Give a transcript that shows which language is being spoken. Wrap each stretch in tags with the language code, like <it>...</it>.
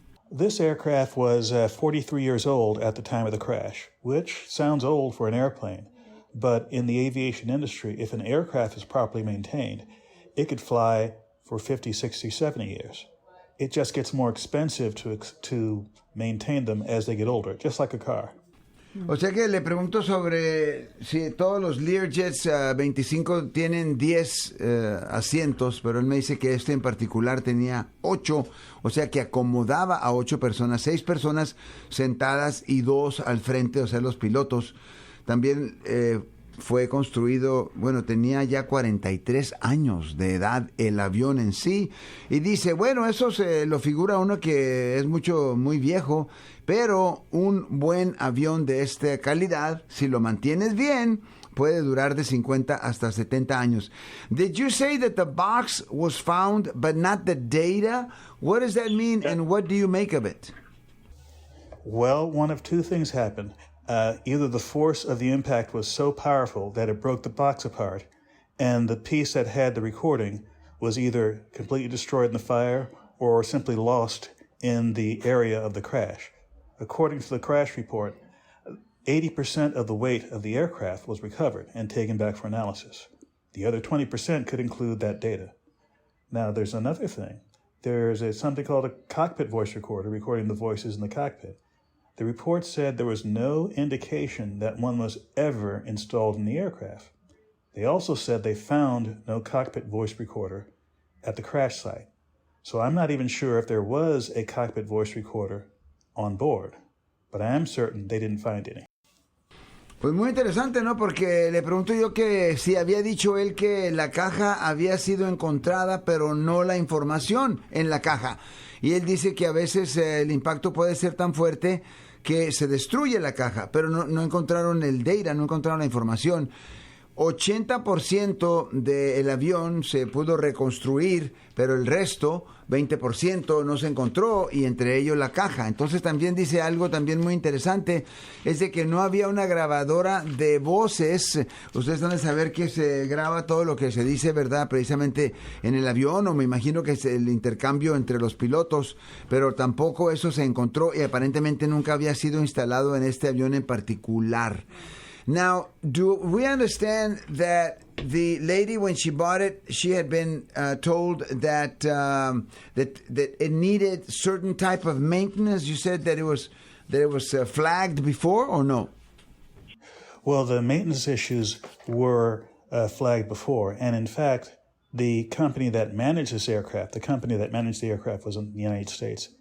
<en>This aircraft was 43 years old at the time of the crash, which sounds old for an airplane. But in the aviation industry, if an aircraft is properly maintained, it could fly for 50, 60, 70 years. It just gets more expensive to maintain them as they get older, just like a car.</en> <es>O sea que le pregunto sobre si todos los Learjets 25 tienen 10 asientos, pero él me dice que este en particular tenía 8, o sea que acomodaba a 8 personas, 6 personas sentadas y 2 al frente, o sea, los pilotos. También fue construido, bueno, tenía ya 43 años de edad el avión en sí, y dice, bueno, eso se lo figura uno que es muy viejo, pero un buen avión de esta calidad, si lo mantienes bien, puede durar de 50 hasta 70 años.</es> <en>Did you say that the box was found, but not the data? What does that mean, and what do you make of it? Well, one of 2 things happened. Either the force of the impact was so powerful that it broke the box apart, and the piece that had the recording was either completely destroyed in the fire or simply lost in the area of the crash. According to the crash report, 80% of the weight of the aircraft was recovered and taken back for analysis. The other 20% could include that data. Now, there's another thing. There's something called a cockpit voice recorder recording the voices in the cockpit. The report said there was no indication that one was ever installed in the aircraft. They also said they found no cockpit voice recorder at the crash site. So I'm not even sure if there was a cockpit voice recorder on board, but I am certain they didn't find any.</en> <es>Pues muy interesante, ¿no? Porque le pregunto yo que si había dicho él que la caja había sido encontrada, pero no la información en la caja. Y él dice que a veces el impacto puede ser tan fuerte que se destruye la caja, pero no encontraron el data, no encontraron la información. 80% del avión se pudo reconstruir, pero el resto, 20%, no se encontró, y entre ellos la caja. Entonces también dice algo también muy interesante, es de que no había una grabadora de voces. Ustedes van a saber que se graba todo lo que se dice, ¿verdad? Precisamente en el avión, o me imagino que es el intercambio entre los pilotos, pero tampoco eso se encontró y aparentemente nunca había sido instalado en este avión en particular.</es> <en>Now, do we understand that the lady, when she bought it, she had been told that that it needed certain type of maintenance? You said that it was flagged before, or no? Well, the maintenance issues were flagged before, and in fact, the company that managed this aircraft, the company that managed the aircraft was in the United States.</en>